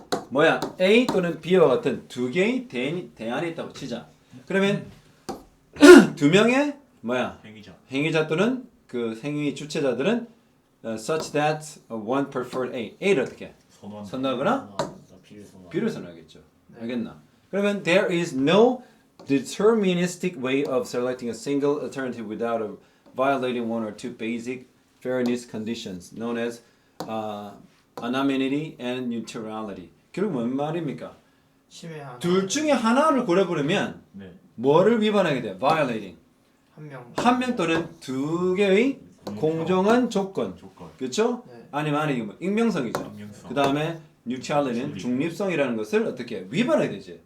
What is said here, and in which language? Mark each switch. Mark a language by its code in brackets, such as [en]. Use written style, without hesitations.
[ko] 뭐야? A 또는 B와 같은 두 개의 대안이 있다고 치자. 그러면 두 명의 뭐야? 행위자. 행위자 또는 그 행위 주체자들은 [en] such that one preferred A. [ko] A를 어떻게? 선호한다. 선호하거나 비를 선호. B를 선호하겠죠. 알겠나? [en] 그러면 there is no deterministic way of selecting a single alternative without violating one or two basic fairness conditions known as anonymity and neutrality. [ko] 결국 뭔 말입니까? 심해 하나. 둘 중에 하나를 고려부르면 네. 뭐를 위반하게 돼? violating. 한 명. 한 명 또는 두 개의 공정한 조건. 조건. 그렇죠? 네. 아니면 이거 뭐 익명성이죠. 익명성. 그 다음에 neutrality는 중립성이라는 것을 어떻게 위반하게 되지?